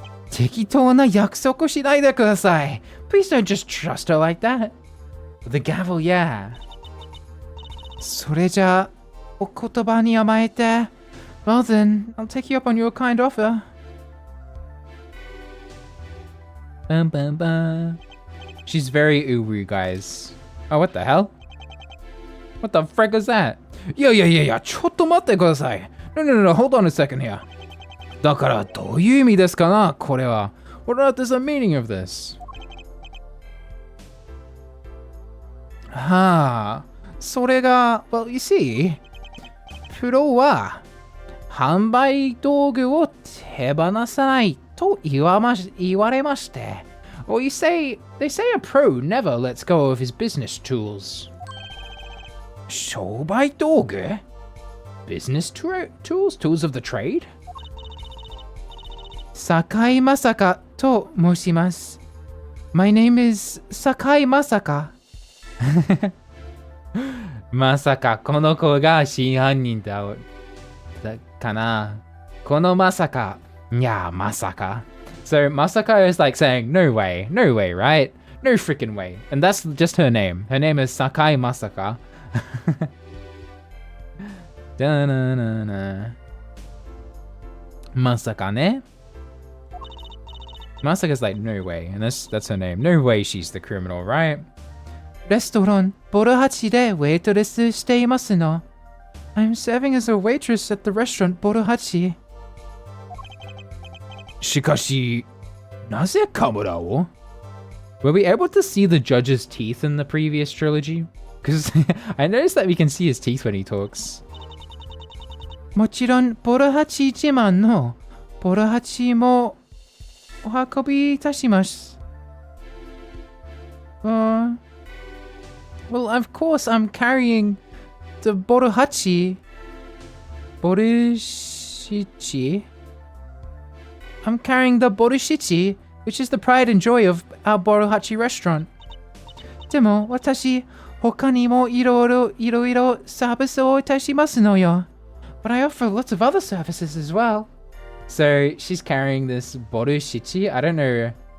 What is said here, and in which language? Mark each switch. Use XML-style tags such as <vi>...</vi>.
<ja>適当な約束しないでください。</ja> <en>Please don't just trust her like that. The gavel, yeah.</en> <ja>それじゃお言葉に甘えて。</ja> <en>Well then, I'll take you up on your kind offer. Bum, bum, bum. She's very uwu, guys. Oh, what the hell? What the frick is that? Yeah.</en> <ja>ちょっと待ってください.</ja> <en>No, hold on a second here.</en> <ja>だからどういう意味ですかなこれは.</ja> <en>What on earth is the meaning of this?</en> <ja>はあ、それが、</ja> <en>well, you see,</en> <ja>プロは販売道具を手放さないと言われまして。</ja> <en>Well, they say a pro never lets go of his business tools.</en> <ja>商売道具?</ja> <en>Business tools? Tools of the trade?</en> <ja>坂井正香と申します。</ja> <en>My name is 坂井正香。</en> <ja>まさかこの子が真犯人だかな。このまさか。いや、まさか。</ja> <en>So Masaka is like saying, no way, right? No freaking way. And that's just her name. Her name is Sakai Masaka.</en> <ja>Da-na-na-na. Masaka ne?</ja> <en>Masaka's like, no way. And that's her name. No way she's the criminal, right?</en> <ja>レストランボルハチでウェイトレスしていますの。</ja> <en>I'm serving as a waitress at the restaurant ボルハチ。</en> <ja>しかし、なぜカムラを?</ja> <en>Were we able to see the judge's teeth in the previous trilogy? Because I noticed that we can see his teeth when he talks.</en> <ja>もちろんボルハチ自慢のボルハチもお運びいたします。</ja> <en>Well, of course, I'm carrying the Boruhachi. Borushichi? I'm carrying the Borushichi, which is the pride and joy of our Boruhachi restaurant.</en> <ja>でも、私、他にもいろいろサービスをいたしますのよ。</ja> <en>But I offer lots of other services as well. So, she's carrying this Borushichi. I don't know.</en>